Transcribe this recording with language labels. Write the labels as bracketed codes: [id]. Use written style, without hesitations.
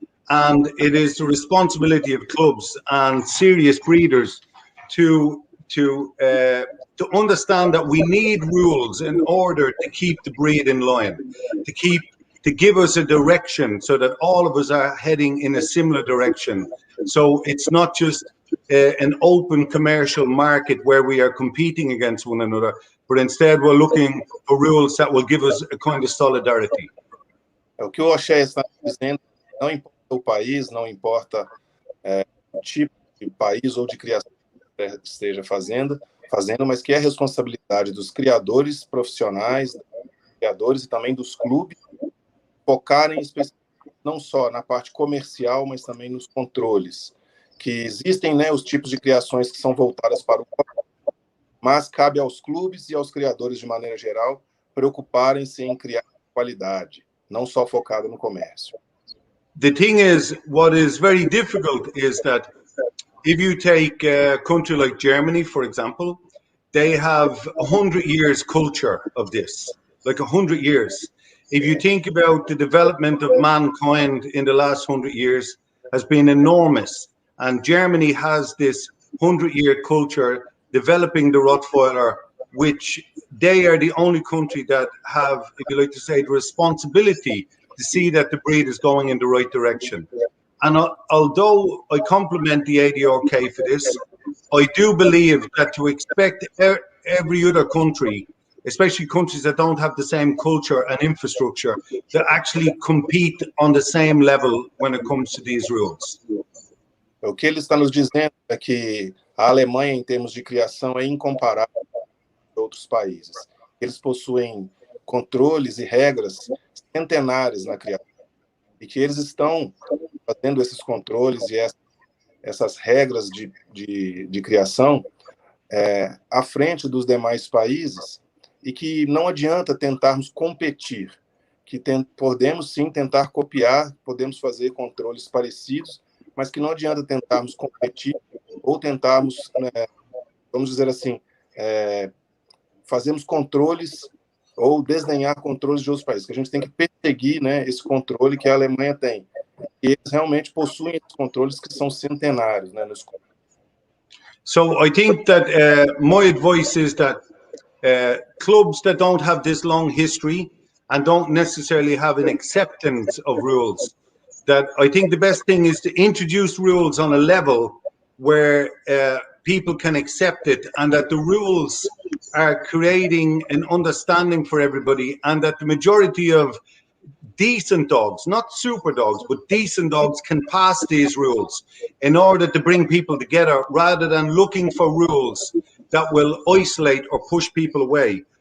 [en] And it is the responsibility of clubs and serious breeders to understand that we need rules in order to keep the breed in line, to give us a direction so that all of us are heading in a similar direction. So it's not just an open commercial market where we are competing against one another, but instead we're looking for rules that will give us a kind of solidarity. [pt] O que o Oshea está dizendo, não importa o país, não importa o tipo de país ou de criação que esteja fazendo, mas que é responsabilidade dos criadores profissionais, dos criadores e também dos clubes, focarem não só na parte comercial, mas também nos controles. Que existem, né, os tipos de criações que são voltadas para o mas cabe aos clubes e aos criadores, de maneira geral, preocuparem-se em criar qualidade, não só focado no comércio. [en] The thing is, what is very difficult is that if you take a country like Germany, for example, they have 100 years culture of this, like 100 years. If you think about the development of mankind in the last 100 years has been enormous. And Germany has this 100-year culture developing the Rottweiler, which they are the only country that have, if you like to say, the responsibility to see that the breed is going in the right direction. And although I compliment the ADRK for this, I do believe that to expect every other country, especially countries that don't have the same culture and infrastructure, to actually compete on the same level when it comes to these rules. [pt] O que ele está nos dizendo é que a Alemanha, em termos de criação, é incomparável com outros países. Eles possuem controles e regras centenárias na criação. E que eles estão fazendo esses controles e essas regras de criação à frente dos demais países, e que não adianta tentarmos competir, que podemos sim tentar copiar, podemos fazer controles parecidos, mas que não adianta tentarmos competir ou tentarmos, vamos dizer assim, fazermos controles ou desdenhar controles de outros países, que a gente tem que perseguir, né, esse controle que a Alemanha tem. E eles realmente possuem esses controles que são centenários, né, nos... [en] So I think that my advice is that clubs that don't have this long history and don't necessarily have an acceptance of rules. That I think the best thing is to introduce rules on a level where people can accept it, and that the rules are creating an understanding for everybody, and that the majority of decent dogs, not super dogs, but decent dogs can pass these rules in order to bring people together, rather than looking for rules that will isolate or push people away.